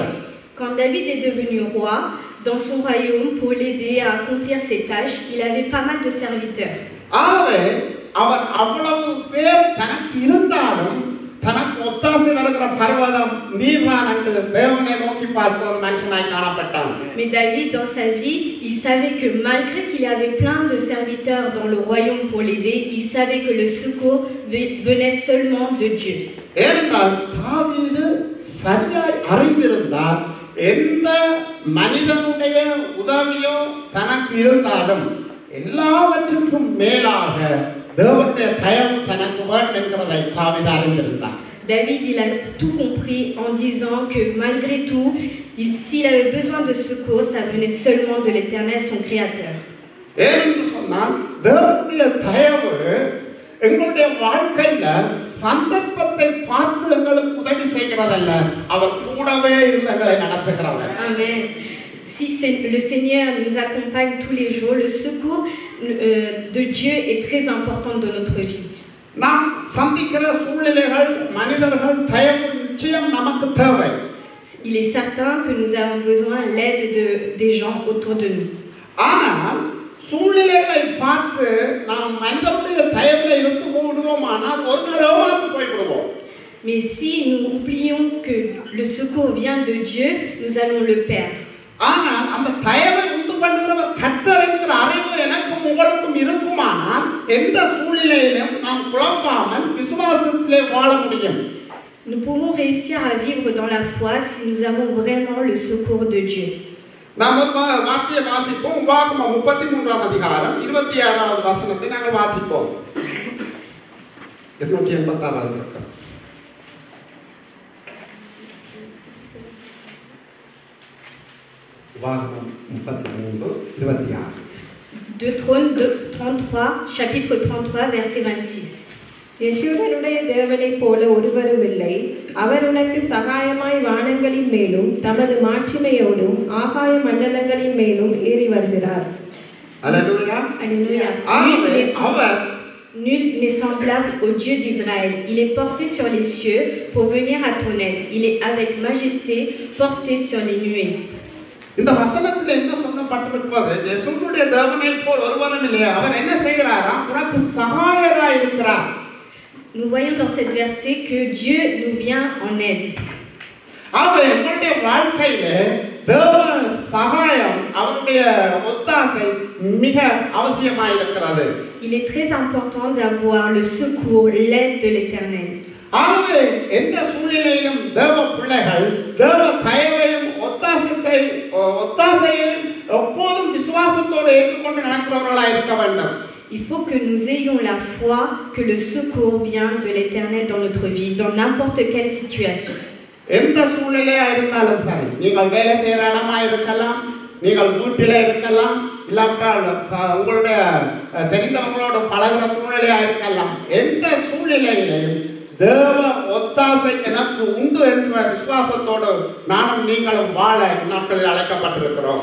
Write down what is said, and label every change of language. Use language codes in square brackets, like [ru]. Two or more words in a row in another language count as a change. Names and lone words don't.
[fr] Quand David est devenu roi dans son royaume pour l'aider à accomplir ses tâches, il avait pas mal de serviteurs. [ta] ஆகவே அவன் அவ்வளவு பேர் தனக்கு இருந்தாலும் தனக்கு ஒத்தாசை வருகிற பர்வதம் நீர்தான் என்று தேவனை நோக்கி பார்த்த ஒரு மனுஷனாய் காணப்பட்டான். [fr] Mais David dans sa vie, il savait que malgré qu'il y avait plein de serviteurs dans le royaume pour l'aider, il savait que le secours venait seulement de Dieu. [ta] ஏனென்றால் தாவீது சரியாய் அறிந்திருந்தார் எந்த மனிதனுடைய உதவியோ தனக்கு இருந்தாலும் எல்லாவற்றுக்கும் மேலாக தேவனுடைய தயவு தனக்கு வேண்டும் என்கிறதை தாவீது அறிந்திருந்தார். [fr] David, il a tout compris en disant que malgré tout, s'il avait besoin de secours, ça venait seulement de l'Éternel, son Créateur. [ta] ஏனென்று சொன்னால் தேவனுடைய தயவு எங்களுடைய வாழ்க்கையில சந்தர்ப்பத்தை பார்த்து எங்களுக்கு உதவி செய்கிறதல்ல, அவர் கூடவே இருந்து எங்களை நடத்துகிறவர். Amen. [fr] Si le Seigneur nous accompagne tous les jours, le secours de Dieu est très important dans notre vie. [ta] நாம் சந்திக்கிற சூழ்நிலைகள் மனிதர்கள் தயவு நிச்சயம் நமக்கு தேவை. [fr] Il est certain que nous avons besoin de l'aide des gens autour de nous. [ta] ஆனால் சூழ்நிலைகளை பார்த்து நாம் மனிதனுடைய தயவுல இருந்து விடுவோமானால் ஒரு நாளாவது போய்விடுவோம். [fr] Mais si nous oublions que le secours vient de Dieu, nous allons le perdre. [ta] ஆனால் அந்த தயவை உண்டு பண்ணுகிறவர் கர்த்தர் என்கிற அறிவு எனக்கும் உங்களுக்கும் இருக்குமானால் எந்த சூழ்நிலையிலும் நாம் குழம்பாமல் விசுவாசத்திலே வாழ முடியும். [fr] Nous pouvons réussir à vivre dans la foi si nous avons vraiment le secours de Dieu. [ta] நாம் ஒரு வார்த்தையை வாசிப்போம். உபாகமம் 33ஆம் அதிகாரம் 26வது வசனத்தை நாங்கள் வாசிப்போம். 286வது பக்கம். உபாகமம் 33:26. [fr] 2 Trônes 33, chapitre 33, verset 26. [ta] யெஷூரனுடைய தேவனைப் போல ஒருவரும் இல்லை. அவர் உனக்கு சகாயமாய் வானங்களின் மேலும் தமது மாட்சிமையோடும் ஆகாய மண்டலங்களின் மேலும் ஏறி வருகிறார். அல்லேலூயா. [fr] Alléluia. Nul n'est semblable au Dieu d'Israël. Il est porté sur les cieux pour venir à ton aide. Il est avec majesté porté sur les nuées. [ta] இந்த வசனத்துல என்ன சொல்லப்பட்டிருக்கிறது? யெஷூரனுடைய தேவனைப் போல ஒருவரும் இல்லை. அவர் என்ன செய்கிறாராம்? உனக்கு சகாயராய் இருக்கிறார். [fr] Nous voyons dans cette verset que Dieu nous vient en aide. [ta] அவ எங்களுடைய வாழ்க்கையில தேவ சகாயம் அவருடைய ஒத்தாசை மிக அவசியமாயிருக்கிறது. [fr] Il est très important d'avoir le secours, l'aide de l'Éternel. [ta] ஆகவே எந்த சூழ்நிலையிலும் தேவ பிள்ளைகள் தேவ தயவையும் ஒத்தாசையையும் எப்போதும் விசுவாசத்தோடு ஏற்றுக்கொண்டு நடக்கிறவர்களாக இருக்க வேண்டும். [fr] Il faut que nous ayons la foi que le secours vient de l'Éternel dans notre vie, dans n'importe quelle situation. [ta] எந்த சூழ்நிலையா இருந்தாலும் சரி, நீங்கள் வேலை செய்கிற இடமா இருக்கலாம், நீங்கள் வீட்டில இருக்கலாம், இல்லாவிட்டால் உங்களுடைய தெரிந்தவங்களோட பழகிற சூழ்நிலையா இருக்கலாம். எந்த சூழ்நிலையிலையும் தேவ ஒத்தாசை எனக்கு உண்டு என்ற விசுவாசத்தோடு நானும் நீங்களும் வாழ நாட்களில் அழைக்கப்பட்டிருக்கிறோம்.